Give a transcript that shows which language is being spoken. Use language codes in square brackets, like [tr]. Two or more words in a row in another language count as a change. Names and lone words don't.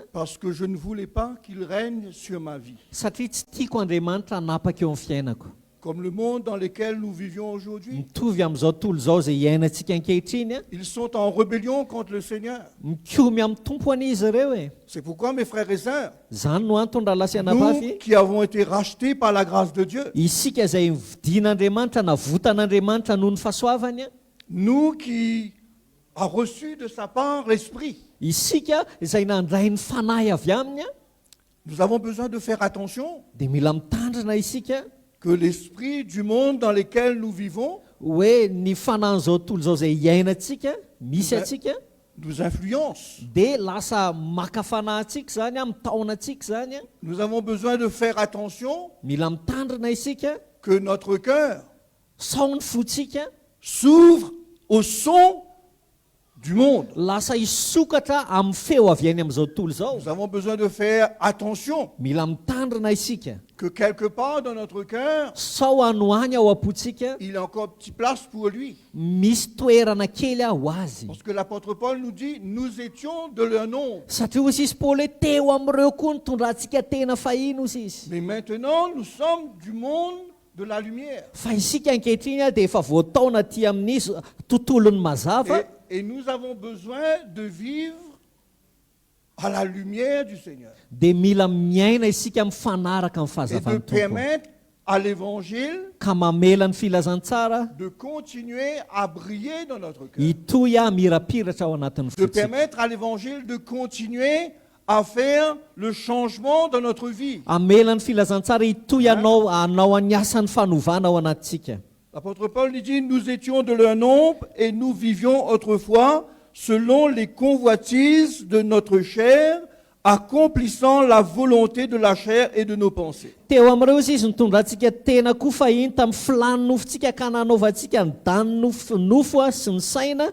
[fr] parce que je ne voulais pas qu'il règne sur ma vie. [mg] satria tsy tiako andriamanitra hanapaka eo amin'ny fiainako [fr] Comme le monde dans lequel nous vivions aujourd'hui, [mg] mitovy amin'izao tontolo izao izay iainantsika ankehitriny a [fr] ils sont en rébellion contre le Seigneur. [mg] mikomy amin'ny tompo an'izy ireo e [fr] C'est pourquoi, mes frères et sœurs, [mg] zany no antony raha lasy [fr] nous [mg] anavavy [fr] qui avons été rachetés par la grâce de Dieu, [mg] isika izay vidian'andriamanitra navotan'andriamanitra noho ny fahasoavany a [fr] nous qui avons reçu de sa part l'Esprit, [mg] isika izay nandray ny fanahy avy aminy a [fr] nous avons besoin de faire attention [mg] dia mila mitandrina isika [fr] que l'esprit du monde dans lequel nous vivons [mg] hoe ny fanahyn'izao tontolo izao izay iainantsika misy atsika [fr] nous influence. [mg] dia lasa maka fanahintsika zany a mitaonantsika zany a [fr] Nous avons besoin de faire attention [mg] mila mitandrina isika [fr] que notre cœur [mg] sao ny fotsika [fr] s'ouvre au son du monde. [mg] lasa hisokatra amin'ny feo avy any amin'izao tontolo izao [fr] Nous avons besoin de faire attention [mg] mila mitandrina isika [fr] que quelque part dans notre cœur, [mg] sao anohany ao am-potsika [fr] il y a encore petite place pour lui. [mg] misy toerana kely ao azy [fr] Parce que l'apôtre Paul nous dit, nous étions de leur nombre. [mg] satria hozy izy paoly hoe teo amin'ireo koa ny tondrantsika tena fahiny hozy izy [fr] Mais maintenant, nous sommes du monde de la lumière. [mg] fa isika ankehitriny a dia efa voataona ty amin'ny tontolony mazava [fr] Et nous avons besoin de vivre à la lumière du Seigneur. [mg] dia mila miaina isika mifanaraka amin'ny [fr] Et de [mg] fahazavan'ny tompo [fr] permettre à l'évangile [mg] ka mamela ny filazantsara [fr] de continuer à briller dans notre cœur. [mg] hitoy a mirapiratra ao anatin'ny [fr] De [mg] fotsika [fr] permettre à l'évangile de continuer à faire le changement dans notre vie. [mg] amela ny filazantsara hitoy anao any asan'ny fanovana ao anatsika [fr] L'apôtre Paul nous dit, nous étions de leur nombre et nous vivions autrefois selon les convoitises de notre chair, accomplissant la volonté de la chair et de nos pensées. [mg] teo amin'ireo izy izy nitondrantsika tena koa fahiny tamin'ny filany nofontsika ka nanaovantsika ny dany nofo a sy ny saina